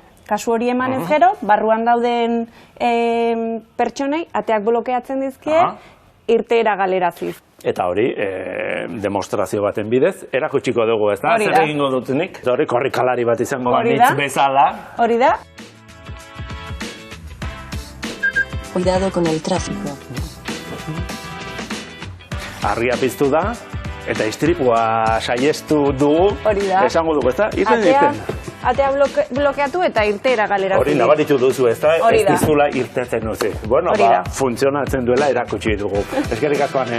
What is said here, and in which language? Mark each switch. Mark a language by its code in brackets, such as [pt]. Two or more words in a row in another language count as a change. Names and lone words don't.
[eu] Kasu hori emanez gero, barruan dauden pertsonei, ateak blokeatzen dizkie, irteera galeraziz. Eta hori, demostrazio baten bidez, erakutsiko dugu, ez da? Zer egingo dutenik? Hori korrikalari bat izango banitz bezala. Hori da. [es] Cuidado con el tráfico. [eu] Argia piztu da, Eta istripua saiestu dugu, esango dugu, ezta? Atea blokeatu eta irtera galera. Hori nabaritu duzu, ezta? Ez dizula irtetzen duzu. Bueno, funtzionatzen duela erakutsi dugu. Eskerrik asko, Ane.